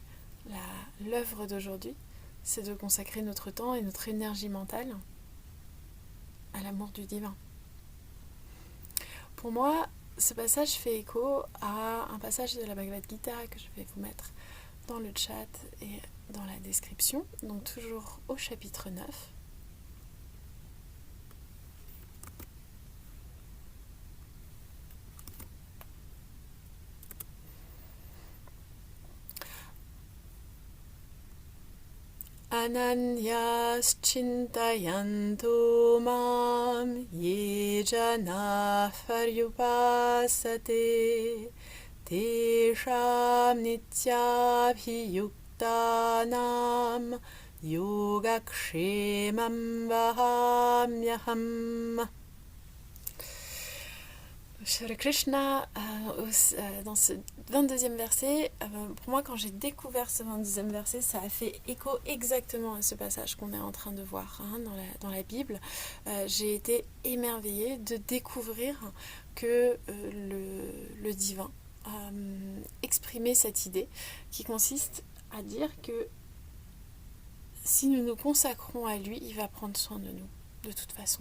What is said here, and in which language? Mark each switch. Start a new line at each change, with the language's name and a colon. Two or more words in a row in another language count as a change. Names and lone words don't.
French: L'œuvre d'aujourd'hui, c'est de consacrer notre temps et notre énergie mentale à l'amour du divin. Pour moi, ce passage fait écho à un passage de la Bhagavad Gita que je vais vous mettre dans le chat et dans la description, donc toujours au chapitre 9.
Sanskrit: अनन्याः चिन्तयन्तो मां ये जना पर्युपासते तेषां नित्याभियुक्तानां योगक्षेमं वहाम्यहम्.
French: Shri Krishna, dans ce 22e verset, pour moi, quand j'ai découvert ce 22e verset, ça a fait écho exactement à ce passage qu'on est en train de voir dans la Bible. J'ai été émerveillée de découvrir que le divin exprimait cette idée qui consiste à dire que si nous nous consacrons à lui, il va prendre soin de nous, de toute façon.